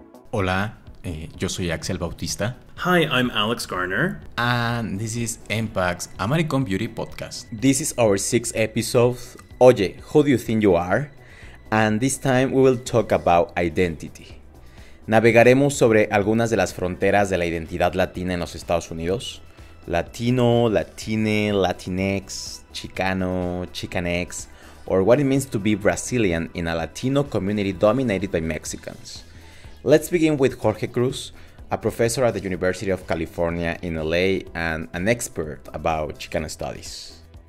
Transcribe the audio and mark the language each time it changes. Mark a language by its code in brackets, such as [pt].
[es] Hola, yo soy Axel Bautista. [en] Hi, I'm Alex Garner. And this is Ep6 American Beauty Podcast. This is our sixth episode. Oye, who do you think you are? And this time we will talk about identity. [es] Navegaremos sobre algunas de las fronteras de la identidad latina en los Estados Unidos. [en] Latino, latine, Latinx, Chicano, Chicanx, or what it means to be Brazilian in a Latino community dominated by Mexicans. Let's begin with Jorge Cruz, a professor at the University of California in LA and an expert about Chicano studies.